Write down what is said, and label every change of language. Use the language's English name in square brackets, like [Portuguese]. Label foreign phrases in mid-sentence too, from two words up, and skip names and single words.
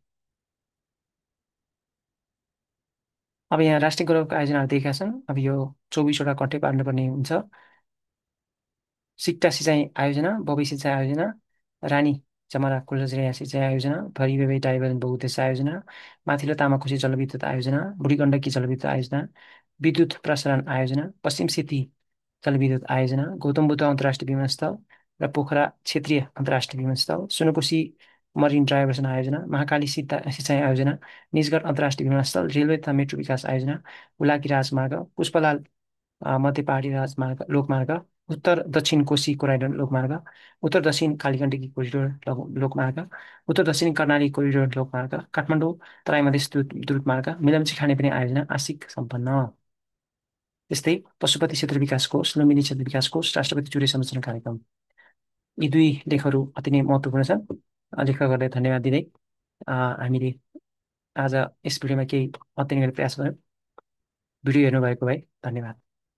[Nepali] अब यहाँ राष्ट्रिय गौरवका आयोजनाहरू दिएका छन्। अब यो 24वटा कन्टे पार्नुपर्ने हुन्छ। सिक्टा सिँचाइ आयोजना, बबई सिँचाइ आयोजना, रानी चमरा कुलजरिया सिँचाइ आयोजना, भरिबेबे डाइभर बहुउद्देश्य आयोजना, माथिल्लो तामाकोशी जलविद्युत आयोजना, बुढी गण्डकी जलविद्युत आयोजना, विद्युत प्रसारण आयोजना, पश्चिम सेती जलविद्युत आयोजना, गौतम बुद्ध अन्तर्राष्ट्रिय विमानस्थल र पोखरा क्षेत्रीय अन्तर्राष्ट्रिय विमानस्थल, सुनकोशी मरिन डाइभर्सन आयोजना, महाकाली सिँचाइ आयोजना, निजगढ अन्तर्राष्ट्रिय विमानस्थल, रेलवे तथा मेट्रो विकास आयोजना, हुलाकी राजमार्ग, पुष्पलाल मध्य पहाडी राजमार्ग लोकमार्ग, उत्तर दक्षिण कोशी कोराइडर लोकमार्ग, उत्तर दक्षिण कालीगण्डकी कोरिडोर लोकमार्ग, उत्तर दक्षिण कर्णाली कोरिडोर लोकमार्ग, काठमाडौँ तराई मधेस द्रुत मार्ग, मिलम्ची खानेपानी आयोजना आंशिक सम्पन्न। त्यस्तै पशुपति क्षेत्र विकास कोष, लुम्बिनी क्षेत्र विकास कोष, राष्ट्रपति चुरे संरक्षण कार्यक्रम, यी दुई लेखहरू अति नै महत्त्वपूर्ण छन्। लेखकहरूलाई धन्यवाद दिँदै हामीले आज यस भिडियोमा केही अध्ययन गर्ने प्रयास गऱ्यौँ। भिडियो हेर्नुभएको भए धन्यवाद।